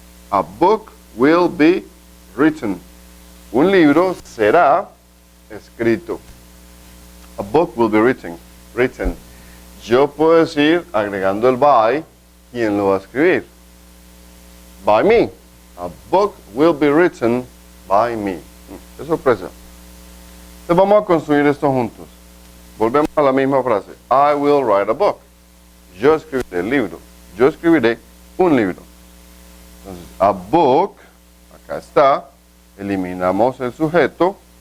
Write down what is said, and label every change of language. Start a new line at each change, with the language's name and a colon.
English: A book will be written.
Spanish: Un libro será escrito.
English: A book will be written.
Spanish: Yo puedo decir, agregando el by, ¿quién lo va a escribir?
English: By me. A book will be written by me.
Spanish: ¡Qué sorpresa! Entonces vamos a construir esto juntos.
English: Volvemos a la misma frase. I will write a book.
Spanish: Yo escribiré el libro. Yo escribiré un libro. Entonces,
English: a book,
Spanish: acá está. Eliminamos el sujeto.